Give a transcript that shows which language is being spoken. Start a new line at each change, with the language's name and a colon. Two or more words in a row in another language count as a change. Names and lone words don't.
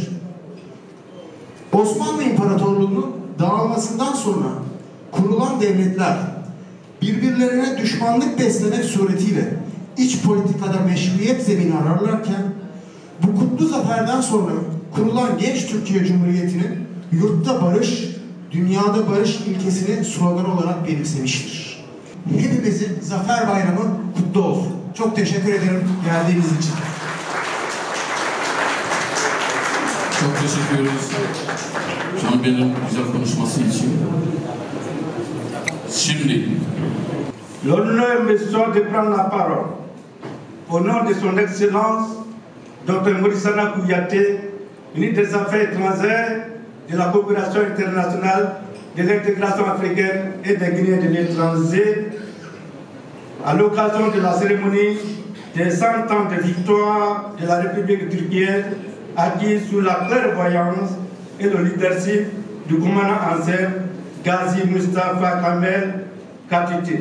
Turkish: Osmanlı İmparatorluğu'nun dağılmasından sonra kurulan devletler birbirlerine düşmanlık beslemek suretiyle iç politikada meşruiyet zemini ararlarken bu kutlu zaferden sonra kurulan genç Türkiye Cumhuriyeti'nin yurtta barış, dünyada barış ilkesini slogan olarak benimsemiştir. Hepimizin Zafer Bayramı kutlu olsun. Çok teşekkür ederim geldiğiniz için. Çok teşekkür ederiz Can Bey'in güzel konuşması için. Şimdi
French: l'honneur me soit de prendre la parole au nom de son Excellence Dr. Morissana Kouyaté, ministre des Affaires étrangères, de la coopération internationale, de l'intégration africaine et des Guinéens de l'étranger, à l'occasion de la cérémonie des 100 ans de victoire de la République turquienne, acquise sous la clairvoyance et le leadership du commandant en chef Gazi Mustafa Kamel Atatürk.